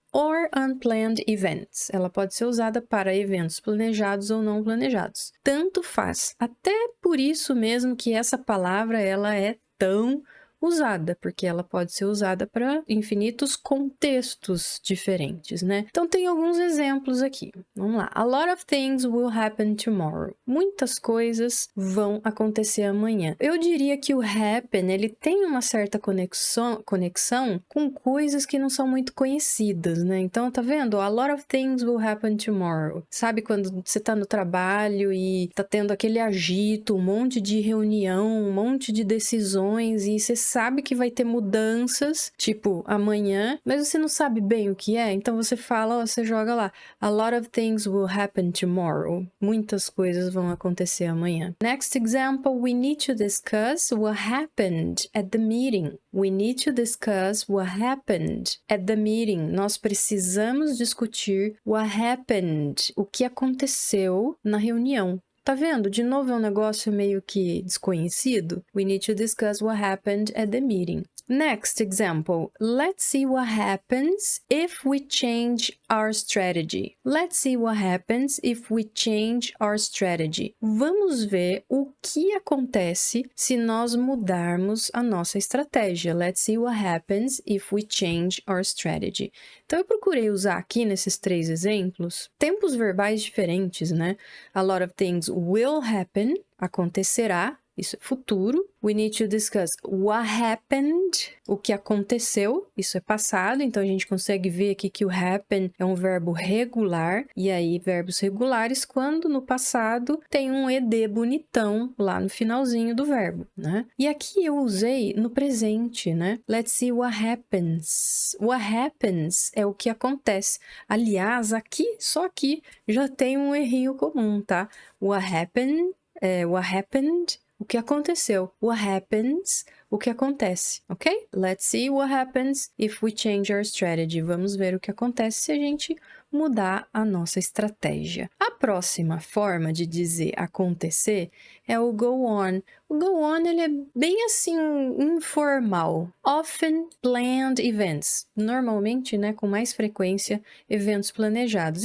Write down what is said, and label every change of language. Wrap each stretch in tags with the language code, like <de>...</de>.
<en>or unplanned events.</en> <pt>Ela pode ser usada para eventos planejados ou não planejados. Tanto faz. Até por isso mesmo que essa palavra ela é tão usada, porque ela pode ser usada para infinitos contextos diferentes, né? Então tem alguns exemplos aqui. Vamos lá.</pt> <en>A lot of things will happen tomorrow.</en> <pt>Muitas coisas vão acontecer amanhã. Eu diria que o happen, ele tem uma certa conexão com coisas que não são muito conhecidas, né? Então, tá vendo?</pt> <en>A lot of things will happen tomorrow.</en> <pt>Sabe quando você tá no trabalho e tá tendo aquele agito, um monte de reunião, um monte de decisões e você sabe que vai ter mudanças, tipo, amanhã, mas você não sabe bem o que é, então você fala, você joga lá,</pt> <en>a lot of things will happen tomorrow.</en> <pt>Muitas coisas vão acontecer amanhã.</pt> <en>Next example, we need to discuss what happened at the meeting. We need to discuss what happened at the meeting.</en> <pt>Nós precisamos discutir</pt> <en>what happened,</en> <pt>o que aconteceu na reunião. Tá vendo? De novo é um negócio meio que desconhecido.</pt> <en>We need to discuss what happened at the meeting. Next example. Let's see what happens if we change our strategy. Let's see what happens if we change our strategy.</en> <pt>Vamos ver o que acontece se nós mudarmos a nossa estratégia.</pt> <en>Let's see what happens if we change our strategy.</en> <pt>Então, eu procurei usar aqui nesses 3 exemplos tempos verbais diferentes, né?</pt> <en>A lot of things will happen,</en> <pt>acontecerá, isso é futuro.</pt> <en>We need to discuss what happened,</en> <pt>o que aconteceu, isso é passado. Então, a gente consegue ver aqui que o happen é um verbo regular. E aí, verbos regulares, quando no passado tem um ed bonitão lá no finalzinho do verbo, né? E aqui eu usei no presente, né?</pt> <en>Let's see what happens. What happens</en> <pt>é o que acontece. Aliás, aqui, só aqui, já tem um errinho comum, tá?</pt> <en>What happened,</en> <pt>o que aconteceu.</pt> <en>What happens,</en> <pt>o que acontece, ok?</pt> <en>Let's see what happens if we change our strategy.</en> <pt>Vamos ver o que acontece se a gente mudar a nossa estratégia. A próxima forma de dizer acontecer é o go on. O go on, ele é bem assim, informal.</pt> <en>Often planned events.</en> <pt>Normalmente, né, com mais frequência, eventos planejados.</pt>